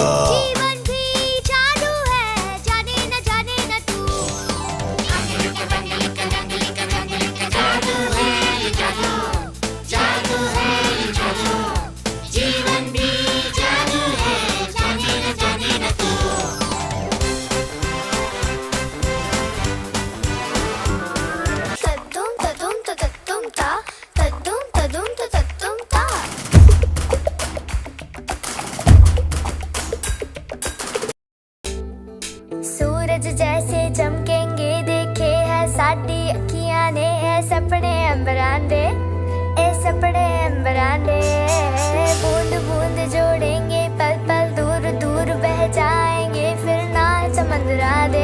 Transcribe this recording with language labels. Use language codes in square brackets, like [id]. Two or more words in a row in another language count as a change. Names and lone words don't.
[hi] जीवन भी जादू है, जाने न तू। जीवन भी जादू है, जाने न तू। तद्दुम तद्दुम तद्दुम ता, तद्दुम तद्दुम तद्दुम ता। सूरज जैसे चमकेंगे [pa] ਦੇਖੇ ਹੈ ਸਾਡੀ ਅੱਖੀਆਂ ਨੇ, ਏ ਸੁਪਨੇ ਅੰਬਰਾਂ ਦੇ, ਏ ਸੁਪਨੇ ਅੰਬਰਾਂ ਦੇ। [hi] बूंद बूंद जोड़ेंगे पल पल दूर दूर बह जाएंगे फिर ना समंदरा